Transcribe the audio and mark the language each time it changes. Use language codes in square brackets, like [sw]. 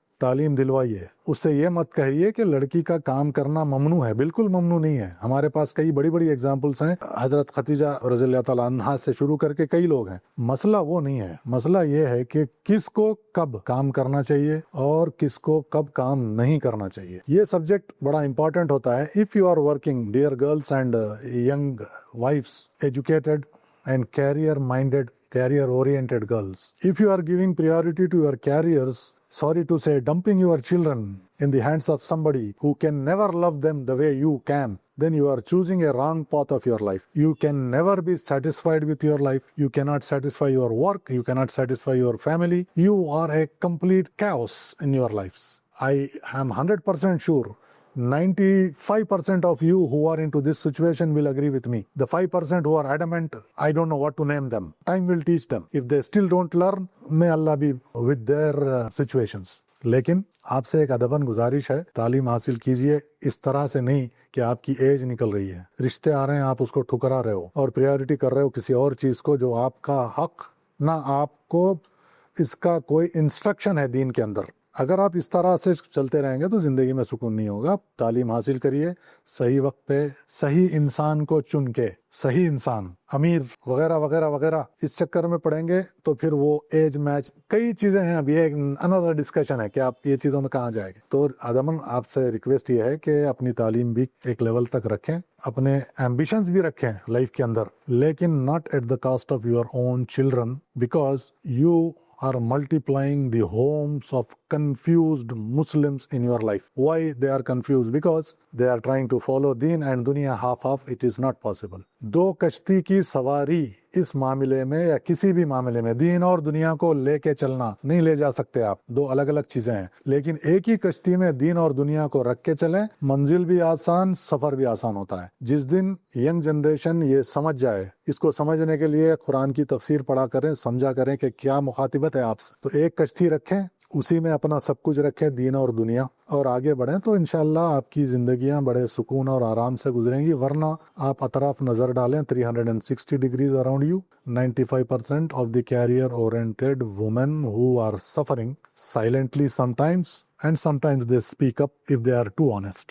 [ur] تعلیم دلوائیے، اس سے یہ مت کہیے کہ لڑکی کا کام کرنا ممنوع ہے، بالکل ممنوع نہیں ہے۔ ہمارے پاس کئی بڑی بڑی ایگزامپلس ہیں، حضرت خدیجہ رضی اللہ تعالیٰ عنہا سے شروع کر کے کئی لوگ ہیں۔ مسئلہ وہ نہیں ہے، مسئلہ یہ ہے کہ کس کو کب کام کرنا چاہیے اور کس کو کب کام نہیں کرنا چاہیے۔ یہ سبجیکٹ بڑا امپورٹنٹ ہوتا ہے۔ [en] If you are working dear girls and young wives, educated and career minded, career oriented girls, if you are giving priority to your careers, sorry to say, dumping your children in the hands of somebody who can never love them the way you can, then you are choosing a wrong path of your life. You can never be satisfied with your life. You cannot satisfy your work. You cannot satisfy your family. You are a complete chaos in your lives. I am 100% sure 95% of you who are into this situation will agree with me. The 5% who are adamant, I don't know what to name them. Time will teach them. If they still don't learn, may Allah be with their situations. [ur] لیکن آپ سے ایک ادباً گزارش ہے، تعلیم حاصل کیجئے اس طرح سے نہیں کہ آپ کی ایج نکل رہی ہے، رشتے آ رہے ہیں، آپ اس کو ٹھکرا رہے ہو اور پریورٹی کر رہے ہو کسی اور چیز کو جو آپ کا حق نہ آپ کو اس کا کوئی انسٹرکشن ہے دین کے اندر۔ اگر آپ اس طرح سے چلتے رہیں گے تو زندگی میں سکون نہیں ہوگا۔ تعلیم حاصل کریے صحیح وقت پہ، صحیح انسان کو چن کے، صحیح انسان، امیر وغیرہ وغیرہ وغیرہ اس چکر میں پڑیں گے تو پھر وہ ایج میچ، کئی چیزیں ہیں، اب یہ ایک اندر ڈسکشن ہے کہ آپ یہ چیزوں میں کہاں جائیں گے۔ تو آدمن آپ سے ریکویسٹ یہ ہے کہ اپنی تعلیم بھی ایک لیول تک رکھیں، اپنے ایمبیشنز بھی رکھیں لائف کے اندر، لیکن [en] Not at the cost of your own children, because you are multiplying the homes of confused Muslims in your life. Why they are confused? Because they are trying to follow deen and dunya half. It is not possible. [ur] دو کشتی کی سواری اس معاملے میں یا کسی بھی معاملے میں دین اور دنیا کو لے کے چلنا نہیں لے جا سکتے آپ. دو الگ الگ چیزیں ہیں. لیکن ایک ہی کشتی میں دین اور دنیا کو رکھ کے چلیں, منزل بھی آسان, سفر بھی آسان ہوتا ہے. جس دن ینگ جنریشن یہ سمجھ جائے, اس کو سمجھنے کے لیے قرآن کی تفسیر پڑھا کریں, سمجھا کریں کہ کیا مخاطبت ہے آپ سے, تو ایک کشتی رکھیں, اسی میں اپنا سب کچھ رکھیں, دین اور دنیا, اور آگے بڑھیں, تو انشاءاللہ آپ کی زندگیاں بڑے سکون اور آرام سے گزریں گی. ورنہ آپ اطراف نظر ڈالیں, [en] 360 degrees around you, 95% of the career oriented women who are suffering silently sometimes, and sometimes they speak up if they are too honest.